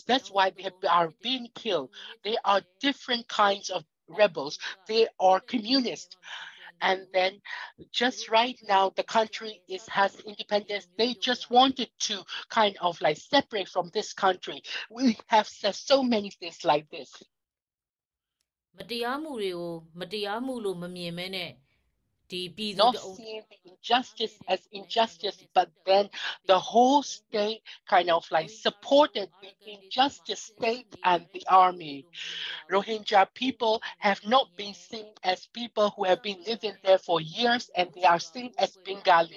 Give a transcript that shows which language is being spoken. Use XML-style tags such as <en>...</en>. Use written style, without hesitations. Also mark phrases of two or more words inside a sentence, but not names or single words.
<en>That's why they are being killed. They are different kinds of rebels. They are communists. And then just right now the country has independence. They just wanted to kind of like separate from this country. We have said so many things like this.</en> <my>မတရားမှုတွေကိုမတရားမှုလို့မမြင်မဲနဲ့</my> <en>Not seeing the injustice as injustice, but then the whole state kind of like supported the injustice state and the army. Rohingya people have not been seen as people who have been living there for years, and they are seen as Bengali.</en>